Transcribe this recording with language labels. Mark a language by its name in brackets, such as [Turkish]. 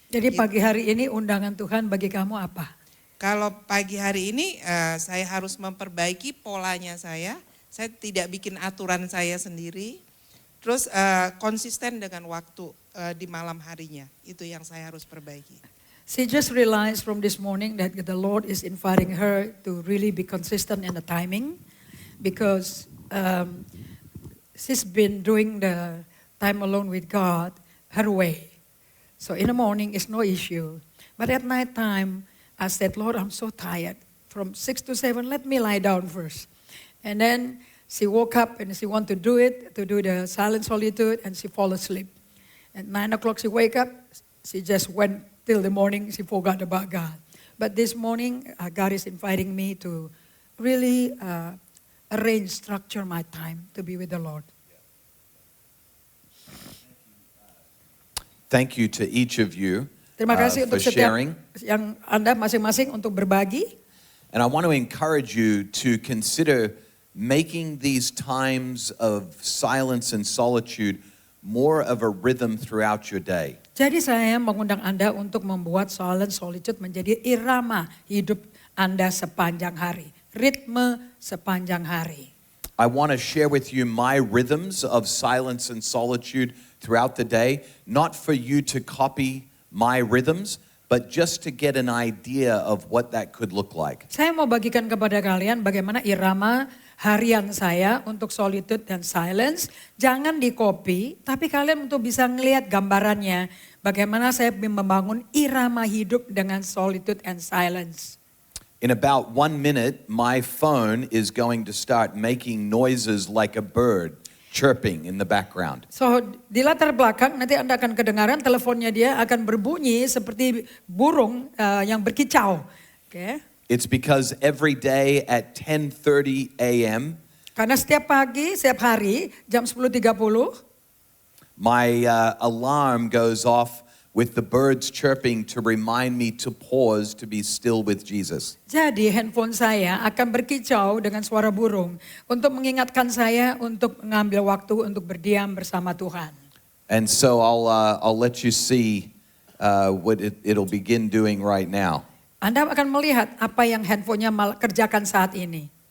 [Indonesian] Jadi pagi hari ini undangan Tuhan bagi kamu apa? Kalau pagi hari ini saya harus memperbaiki polanya saya tidak bikin aturan saya sendiri. Terus konsisten dengan waktu di malam harinya, itu yang saya harus perbaiki. [English] She just realized from this morning that the Lord is inviting her to really be consistent in the timing because she's been doing the time alone with God her way. So in the morning is no issue. But at night time, I said, Lord, I'm so tired. From 6 to 7, let me lie down first. And then she woke up and she wanted to do the silent solitude, and she fall asleep. At 9 o'clock she wake up, she just went till the morning, she forgot about God. But this morning, God is inviting me to really structure my time to be with the Lord. Thank you to each of you [Indonesian] Terima kasih [English] for [Indonesian] untuk setiap [English] sharing. [Indonesian] yang Anda masing-masing untuk berbagi. [English] And I want to encourage you to consider making these times of silence and solitude more of a rhythm throughout your day. [Indonesian] Jadi saya mengundang Anda untuk membuat [English] silent solitude [Indonesian] menjadi irama hidup Anda sepanjang hari. Ritme sepanjang hari. [English] I want to share with you my rhythms of silence and solitude throughout the day, not for you to copy my rhythms, but just to get an idea of what that could look like. [Indonesian] Saya mau bagikan kepada kalian bagaimana irama harian saya untuk solitude dan silence. Jangan di-copy, tapi kalian untuk bisa ngelihat gambarannya. Bagaimana saya membangun irama hidup dengan [English] solitude and silence. In about 1 minute, my phone is going to start making noises like a bird chirping in the background. [Indonesian] So di latar belakang nanti Anda akan kedengaran teleponnya dia akan berbunyi seperti burung yang berkicau. Okay? [English] It's because every day at 10:30 a.m., [Indonesian] Karena setiap pagi, setiap hari jam 10.30 [English] my alarm goes off with the birds chirping to remind me to pause to be still with Jesus. [Indonesian] jadi handphone saya akan berkicau dengan suara burung untuk mengingatkan saya untuk mengambil waktu untuk berdiam bersama Tuhan. [English] And so I'll let you see what it'll begin doing right now. [Indonesian] Anda akan melihat apa yang handphonenya kerjakan saat ini.